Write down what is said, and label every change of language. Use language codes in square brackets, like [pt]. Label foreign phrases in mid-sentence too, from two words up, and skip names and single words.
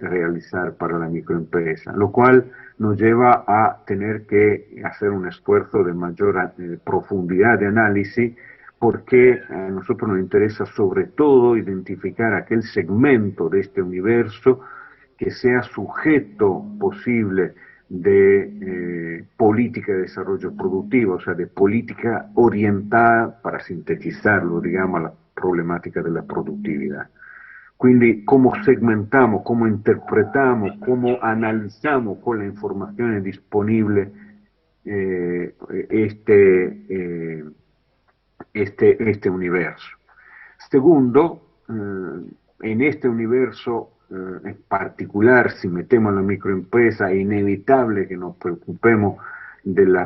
[es] realizar para la microempresa, lo cual nos lleva a tener que hacer un esfuerzo de mayor profundidad de análisis, porque a nosotros nos interesa sobre todo identificar aquel segmento de este universo que sea sujeto posible de política de desarrollo productivo, o sea, de política orientada, para sintetizarlo, digamos, a la problemática de la productividad. [it] Quindi come segmentiamo, come interpretiamo, come analizziamo con la informazione disponibile [es] este universo. Segundo, en este universo en particular, si metemos a la microempresa, es inevitable que nos preocupemos de la